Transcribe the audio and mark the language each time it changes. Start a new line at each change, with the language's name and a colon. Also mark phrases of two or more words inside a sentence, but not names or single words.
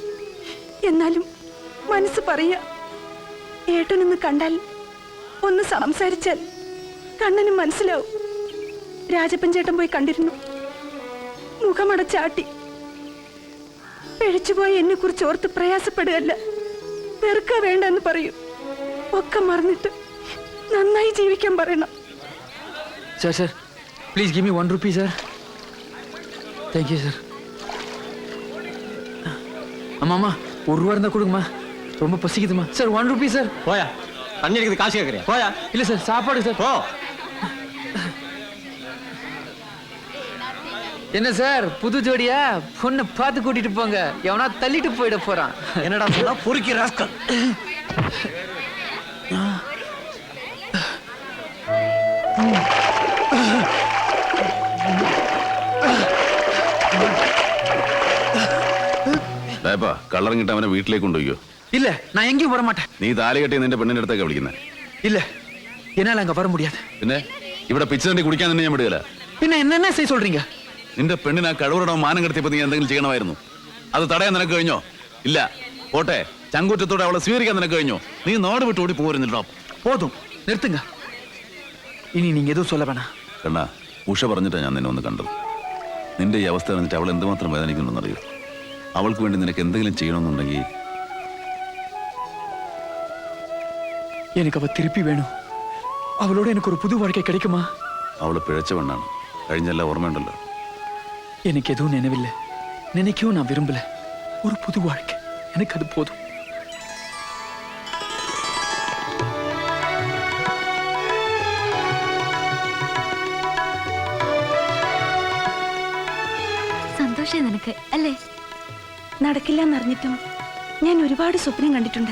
Malayalam: എന്നാലും മനസ്സ് പറയാ, ഏട്ടനൊന്ന് കണ്ടാൽ ഒന്ന് സംസാരിച്ചാൽ കണ്ണന് മനസ്സിലാവും. രാജപ്പൻ ചേട്ടൻ പോയി കണ്ടിരുന്നു. മുഖമടച്ചാട്ടി. പിഴച്ചുപോയ എന്നെ കുറിച്ച് ഓർത്ത് പ്രയാസപ്പെടുകയല്ല, വെറുക്ക വേണ്ടെന്ന് പറയൂ. ഒക്കെ മറന്നിട്ട് നന്നായി ജീവിക്കാൻ പറയണം.
English: Sir, sir, please give me 1 rupee, sir. Thank you, sir.
Tamil: அம்மா 1 ரூபா இருந்தா கொடுங்கம்மா, ரொம்ப பசிக்குதுமா.
English: Sir 1 rupee sir.
Malayalam: പോയാ തണ്ണി എടുക്കുന്നത് കാശ് കേൾക്കറിയാ? പോയാ.
Tamil: இல்ல சார், சாப்பாடு சார்.
Malayalam: പോ.
Tamil: என்ன சார் புது ஜோடியா? பொண்ணு பார்த்து கூட்டிட்டு போங்க, எவனா தள்ளிட்டு போயிட போறான். എന്നടാ சொன்னா பொறுக்கி ராஸ்கல்.
Malayalam: കള്ളറിങ്ങിട്ട് അവനെ വീട്ടിലേക്ക് കൊണ്ടുപോയോ?
Tamil: இல்ல, நான் எங்கேயும் வர மாட்டேன்.
Malayalam: നീ താലി കെട്ടി നിന്റെ പെണ്ണിന്റെ അടുത്തേക്ക് വിളിക്കുന്നത്?
Tamil: இல்ல, என்னால அங்க வர முடியாது.
Malayalam: പിന്നെ ഇവിടെ പിച്ച തണ്ടി കുടിക്കാൻ തന്നെ ഞാൻ വിടുകയില്ല.
Tamil: பின்ன என்னென்ன செய்ய சொல்றீங்க?
Malayalam: നിന്റെ പെണ്ണിന് ആ കഴിവറടവും മാനം കെടുത്തിയപ്പോ നീ എന്തെങ്കിലും ചെയ്യണമായിരുന്നു. അത് തടയാൻ നിനക്ക് കഴിഞ്ഞോ? ഇല്ല. പോട്ടെ, ചങ്കൂറ്റത്തോടെ അവളെ സ്വീകരിക്കാൻ നിനക്ക് കഴിഞ്ഞോ? നീ നാട് വിട്ട് ഓടി പോരുന്നില്ലോ.
Tamil: போதும், நிறுத்துங்க. இனி நீங்க எதுவும் சொல்ல வேணாம்.
Malayalam: കണ്ണാ, ഉഷ പറഞ്ഞിട്ടാ ഞാൻ നിന്നെ ഒന്ന് കണ്ടത്. നിന്റെ ഈ അവസ്ഥ അറിഞ്ഞിട്ട് അവൾ എന്തുമാത്രം വേദനിക്കുന്നുണ്ടെന്നറിയോ? അവൾക്ക് വേണ്ടി നിനക്ക് എന്തെങ്കിലും ചെയ്യണമെന്നുണ്ടെങ്കിൽ
Tamil: எனக்கு அவ திருப்பி வேணும். அவளோட எனக்கு ஒரு புது வாழ்க்கை கிடைக்குமா?
Malayalam: അവള് പിഴച്ച പെണ്ണാണ്. കഴിഞ്ഞല്ല ഓർമ്മയുണ്ടല്ലോ.
Tamil: எனக்கு எதுவும் நினைவில்லை, நினைக்கவும் நான் விரும்பல. ஒரு புது வாழ்க்கை எனக்கு அது போதும்.
Malayalam: സന്തോഷം നിനക്ക് അല്ലേ? നടക്കില്ല എന്നറിഞ്ഞിട്ടും ഞാൻ ഒരുപാട് സ്വപ്നം കണ്ടിട്ടുണ്ട്.